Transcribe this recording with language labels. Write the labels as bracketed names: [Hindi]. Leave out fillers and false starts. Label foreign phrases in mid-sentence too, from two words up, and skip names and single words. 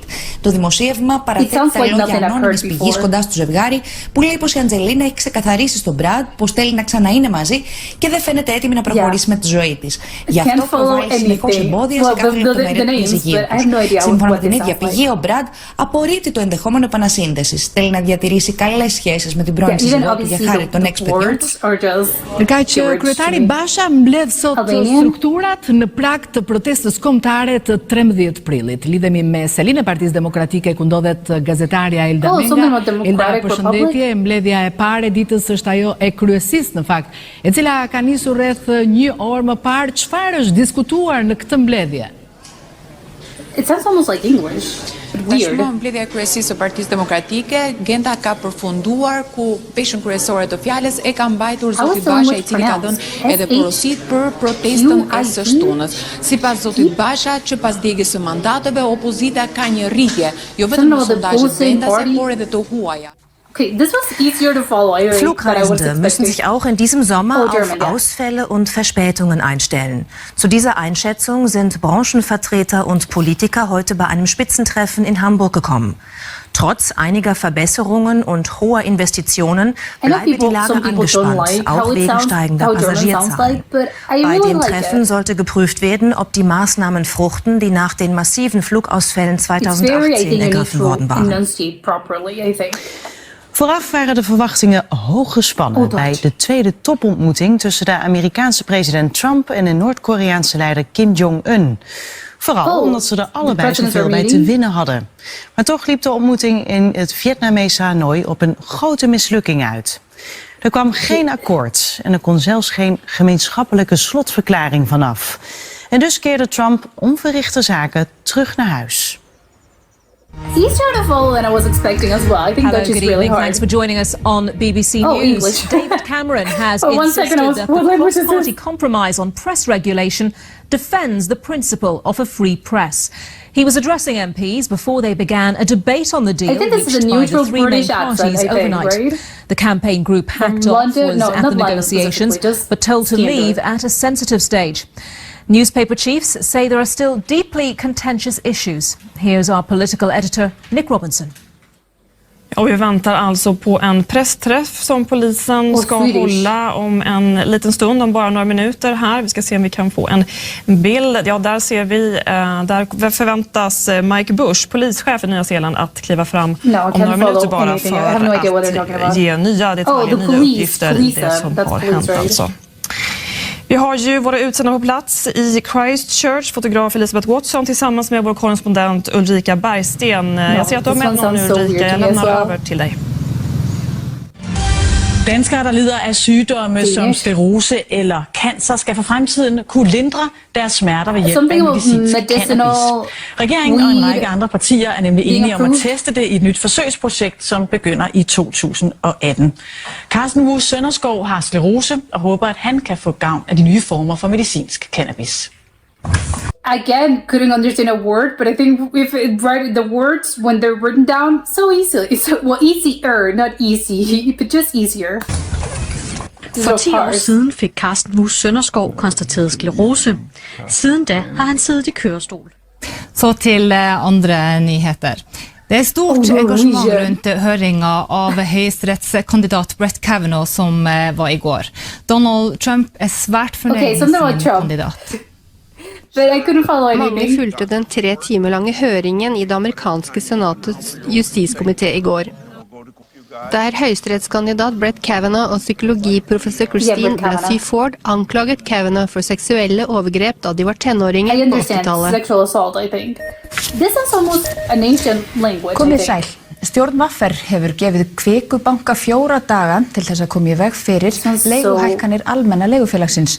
[Greek] Το δημοσίευμα παραθέτει τα λόγια ανώνυμης πηγής κοντά στο ζευγάρι που λέει πως η Αντζελίνα έχει ξεκαθαρίσει στον Brad πως θέλει να ξαναείνε μαζί και δεν φαίνεται έτοιμη να προχωρήσει με τη ζωή της. Γι' αυτό προβάλλει συνεχώς εμπόδια σε κάθε λεπτομέρεια του διαζυγίου τους. Σύμφωνα με την ίδια πηγή, ο Brad απορρίπτει το ενδεχόμενο επανασύνδεσης. Θέλει να διατηρήσει καλές σχέσεις με την πρώην σύζυγό του για χάρη των εξ-παιδιών του. [Albanian] Ka që kryetari Basha mbledh sot strukturat në prag të protestës kombëtare të 13 prillit. Lidhemi me Selin e Partisë Demokratike ku ndodhet gazetarja Elda Menga. Elda, përshëndetje. Mbledhja e parë ditës është ajo e kryesisë në fakt, e cila ka nisur rreth 1 orë më parë. Çfarë është diskutuar në këtë mbledhje? [English] It sounds almost like English. Tashmë mbledhja e kryesisë së Partisë Demokratike, Genda ka përfunduar ku peshën kryesore të fjalës e ka mbajtur zoti Basha, i cili ka dhënë edhe porosit për protestën e së shtunës. Sipas zotit Basha, që pas djegjes së mandateve, opozita ka një rritje, jo vetëm në sondazhet vendase, por edhe të huaja. [German] Flugreisende müssen sich auch in diesem Sommer auf Ausfälle und Verspätungen einstellen. Zu dieser Einschätzung sind Branchenvertreter und Politiker heute bei einem Spitzentreffen in Hamburg gekommen. Trotz einiger Verbesserungen und hoher Investitionen bleibe die Lage angespannt, auch wegen steigender Passagierzahlen. Bei dem Treffen sollte geprüft werden, ob die Maßnahmen fruchten, die nach den massiven Flugausfällen 2018 ergriffen worden waren. [Dutch] Vooraf waren de verwachtingen hoog gespannen bij de tweede topontmoeting tussen de Amerikaanse president Trump en de Noord-Koreaanse leider Kim Jong-un. Vooral omdat ze er allebei zoveel bij te winnen hadden. Maar toch liep de ontmoeting in het Vietnamese Hanoi op een grote mislukking uit. Er kwam geen akkoord en er kon zelfs geen gemeenschappelijke slotverklaring vanaf. En dus keerde Trump onverrichte zaken terug naar huis. [English] It's easier to follow than I was expecting as well. I think that's just really hard. Thanks for joining us on BBC News. English. David Cameron has insisted that the cross-party compromise on press regulation defends the principle of a free press. He was addressing MPs before they began a debate on the deal reached by the three main parties overnight. The campaign group hacked off was at the negotiations, but told to leave at a sensitive stage. Newspaper chiefs say there are still deeply contentious issues. Here's our political editor, Nick Robinson. [Swedish] Och vi väntar alltså på en pressträff som polisen ska hålla om en liten stund, om bara några minuter här. Vi ska se om vi kan få en bild. Ja, där ser vi, där förväntas Mike Bush, polischef i Nya Zeeland, att kliva fram om några minuter bara för att ge nya detaljer, nya uppgifter i det som har hänt alltså. Vi har ju våra utsända på plats i Christchurch, fotograf Elisabeth Watson tillsammans med vår korrespondent Ulrika Bergsten. Jag ser att du har med någon nu, Ulrika. Jag lämnar över till dig. [Danish] Danskere, der lider af sygdomme som sklerose eller cancer, skal for fremtiden kunne lindre deres smerter ved hjælp af medicinsk cannabis. Regeringen og en række andre partier er nemlig enige om at teste det i et nyt forsøgsprojekt, som begynder i 2018. Carsten Wu Sønderskov har sklerose og håber, at han kan få gavn af de nye former for medicinsk cannabis. [English] Again, couldn't understand a word, but I think if it write the words when they're written down, so easy. It's easier, not easy, but just easier. [Danish] For 10 år siden fik Carsten Wu Sønderskov konstateret sklerose. Siden da har han siddet i kørestol. [Norwegian] Så til andre nyheter. Det er stort engasjement rundt høringa av høyesterettskandidat Brett Kavanaugh som var i går. Donald Trump er svært fornøyd med sin kandidat. Mange fulgte den 3 timer lange høringen i det amerikanske senatets justiskomité i går. Der høyesterettskandidat Brett Kavanaugh og psykologiprofessor Christine Blasey Ford anklaget Kavanaugh for seksuelle overgrep da de var tenåringer på 80-tallet. [Icelandic] Komið sæl. Stjórn Vaffer hefur gefið Kvikubanka 4 daga til þess að koma í veg fyrir leiguhækkanir almenna leigufélagsins.